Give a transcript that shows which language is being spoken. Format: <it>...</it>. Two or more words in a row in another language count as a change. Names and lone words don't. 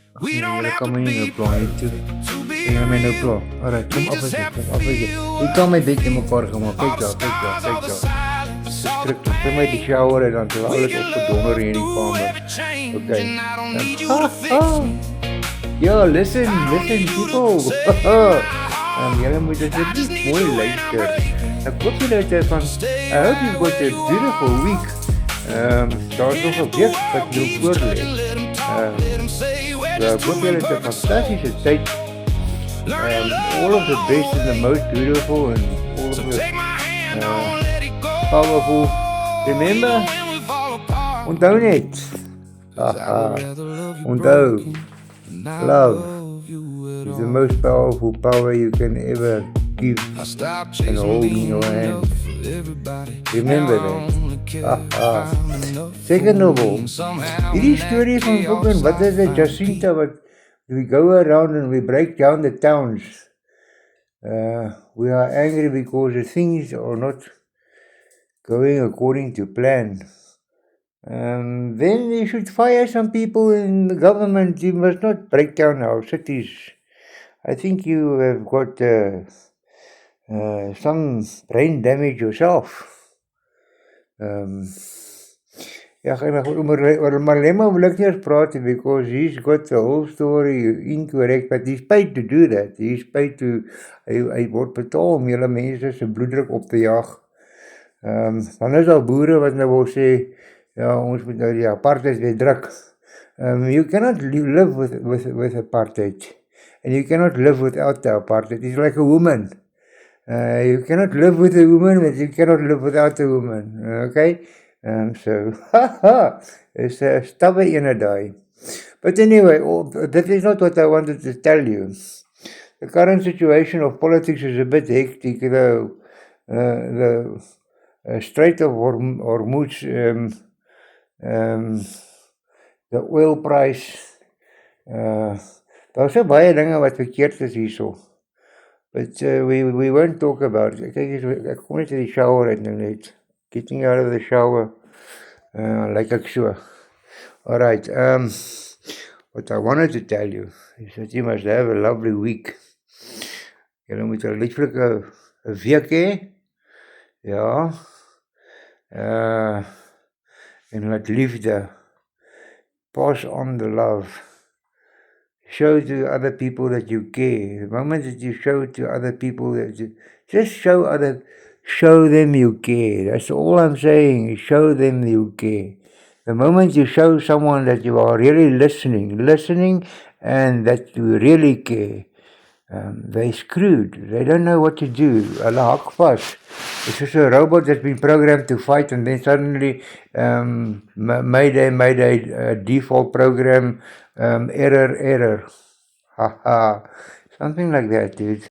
<af>Jullie kan my nie nou pla nie toe. Kan jy my nou pla? Alright, kom af as jy, kom af as jy. Jy kan my bed in mekaar gemaak. Kyk daar, kyk daar, kyk daar. Skrikkelik. Kry my die shower en dan terwyl alles opgedonder hier in die kamer.</af> <en>Okay. Yo, listen people.</en> <af>Julle moet dit mooi luister. Ek hoop julle het van</af> <en>I hope you've got a beautiful week.</en> <af>Daar's nog 'n week wat jou voor lê. Ek hoop julle het 'n fantastische tyd.</af> <en>All of the best and the most beautiful and all of the powerful. Remember?</en> <af>Onthou net. Onthou.</af> <en>Love is the most powerful power you can ever give and hold in your hand. Remember that. Second of all,</en> <af>hierdie story van fucking, wat is</af> <en>it, Jacinta, what we go around and we break down the towns. We are angry because the things are not going according to plan. Then they should fire some people in the government. You must not break down our cities. I think you have got some brain damage yourself.</en> <af>Oor Malema wil ek nie eens praat</af> <en>because he's got the whole story incorrect, but he's paid to do that. He's paid to,</en> <af>hy word betaal om julle mense se bloeddruk op te jaag. Dan is daar boere wat nou wil sê, ja, ons moet nou die apartheid weer druk.</af> <en>You cannot live with apartheid. And you cannot live without the apartheid. It's like a woman. You cannot live with a woman, but you cannot live without a woman. Okay? So, it's a</en> <af>stubbe ene daai.</af> <en>But anyway, that is not what I wanted to tell you. The current situation of politics is a bit hectic. The Strait of Hormuz, the oil price,</en> <af>daar's so baie dinge wat verkeerd is hierso.</af> <en>But we won't talk about it.</en> <af>Ek kom net uit die shower uit nou net.</af> <en>Getting out of the shower.</en> <af>Like ek so.</af> <en>Alright, what I wanted to tell you is that you must have a lovely week.</en> <af>Julle moet 'n lieflike week hê. Ja. En laat liefde.</af> <en>Pass on the love. Show to other people that you care. The moment that you show to other people that you just show them you care. That's all I'm saying. Show them you care. The moment you show someone that you are really listening and that you really care, they're screwed. They don't know what to do.</en> <af>Hulle hak vas.</af> <en>It's just a robot that's been programmed to fight and then suddenly Mayday, default program, error. Something like that, dude.</en>